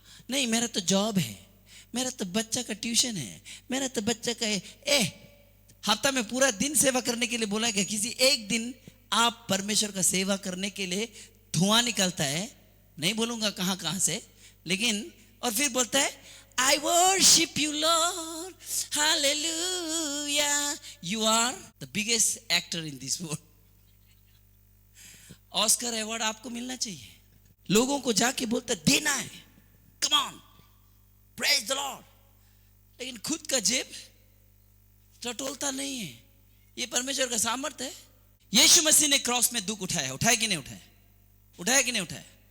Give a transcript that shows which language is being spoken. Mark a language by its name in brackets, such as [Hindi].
[Hindi] नहीं, मेरा तो जॉब है, मेरा तो बच्चा का ट्यूशन है, मेरा तो बच्चा का हफ्ता में पूरा दिन सेवा करने के लिए बोला गया. किसी एक दिन आप परमेश्वर का सेवा करने के लिए धुआं निकलता है. नहीं बोलूंगा कहां कहां से, लेकिन और फिर बोलता है [English] I worship you Lord, hallelujah. You are the biggest actor in this world. [Hindi] Oscar award आपको मिलना चाहिए. लोगों को जाके बोलता देना है, [English] come on, praise the Lord. [Hindi] लेकिन खुद का जेब टटोलता नहीं है. ये परमेश्वर का सामर्थ्य है. यीशु मसीह ने क्रॉस में दुख उठाया. उठाया कि नहीं उठाया? उठाया कि नहीं उठाया?